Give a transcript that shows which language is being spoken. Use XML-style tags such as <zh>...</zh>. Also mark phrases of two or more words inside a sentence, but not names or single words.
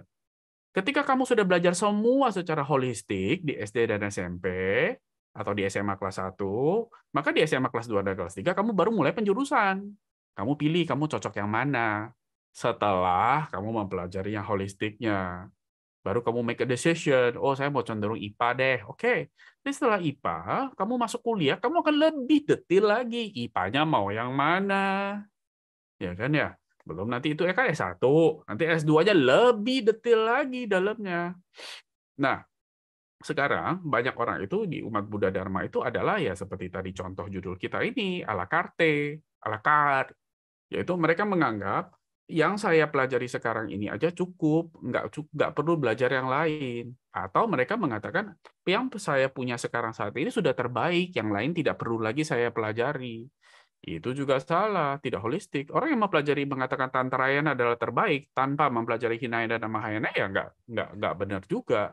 <id>Ketika kamu sudah belajar semua secara holistik di SD dan SMP, atau di SMA kelas 1, maka di SMA kelas 2 dan kelas 3 kamu baru mulai penjurusan. Kamu pilih kamu cocok yang mana. Setelah kamu mempelajari yang holistiknya, baru kamu</id> <en>make a decision.</en> <id>Oh, saya mau cenderung IPA deh. Oke. Jadi setelah IPA, kamu masuk kuliah, kamu akan lebih detail lagi. IPA-nya mau yang mana? Ya kan ya? Belum nanti itu kan S1, nanti S2-nya lebih detail lagi dalamnya. Nah, sekarang banyak orang itu di umat Buddha Dharma itu adalah ya seperti tadi contoh judul kita ini,</id> <fr>à la carte, à la carte.</fr> <id>Yaitu mereka menganggap yang saya pelajari sekarang ini aja cukup, nggak perlu belajar yang lain. Atau mereka mengatakan yang saya punya sekarang saat ini sudah terbaik, yang lain tidak perlu lagi saya pelajari. Itu juga salah, tidak holistik. Orang yang mempelajari mengatakan Tantrayana adalah terbaik tanpa mempelajari Hinayana dan Mahayana ya nggak benar juga.</id>